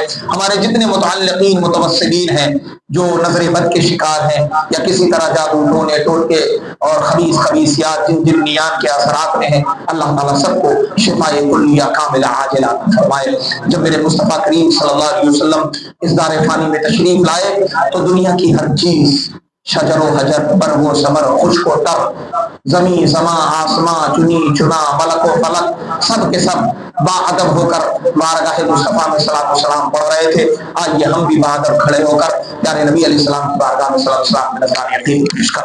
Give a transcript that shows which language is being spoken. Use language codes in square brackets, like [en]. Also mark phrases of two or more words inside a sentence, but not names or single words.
[ur] ہمارے جتنے متعلقین متوسلین ہیں جو نظر بد کے شکار ہیں یا کسی طرح جادو ٹونے ٹوٹکے اور خبیثیات جنیات کے اثرات میں ہیں، اللہ تعالیٰ سب کو شفاء کلیہ کاملہ عاجلہ عطا فرمائے۔ جب میرے مصطفیٰ کریم [ar] صلی اللہ علیہ وسلم [ur] اس دار فانی میں تشریف لائے تو دنیا کی ہر چیز، شجر و حجر، برگ و ثمر، خشک و تر، زمین زماں آسماں، چنی چنا، ملک و فلک، سب کے سب باادب ہو کر بارگاہ مصطفیٰ میں صلاۃ و سلام پڑھ رہے تھے۔ آئیے ہم بھی باادب کھڑے ہو کر پیارے نبی [ar] علیہ السلام [ur] کی بارگاہ میں صلاۃ و سلام میں نذرانہ عقیدت پیش کریں۔